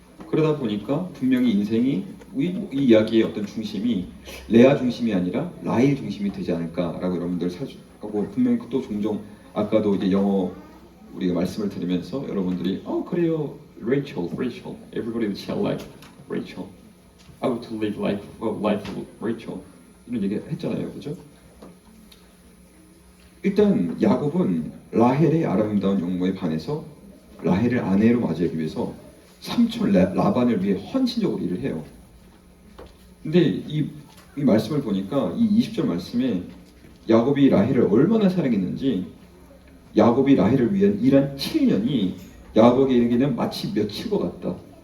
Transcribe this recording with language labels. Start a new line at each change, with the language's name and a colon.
Korean: 그러다 보니까 분명히 인생이 이 이야기의 어떤 중심이 레아 중심이 아니라 라헬 중심이 되지 않을까라고 여러분들 하고, 분명히 또 종종 아까도 이제 영어 우리가 말씀을 들으면서 여러분들이 그래요,
English: Rachel, everybody shall like Rachel. I want to live life of Rachel.
Korean: 이런 얘기 했잖아요, 그죠? 일단 야곱은 라헬의 아름다운 용모에 반해서 라헬을 아내로 맞이하기 위해서 삼촌 라반을 위해 헌신적으로 일을 해요. 근데 이 말씀을 보니까 이 20절 말씀에 야곱이 라헬을 얼마나 사랑했는지, 야곱이 라헬을 위한 일한 7년이 야곱에게는 마치 며칠과 같다.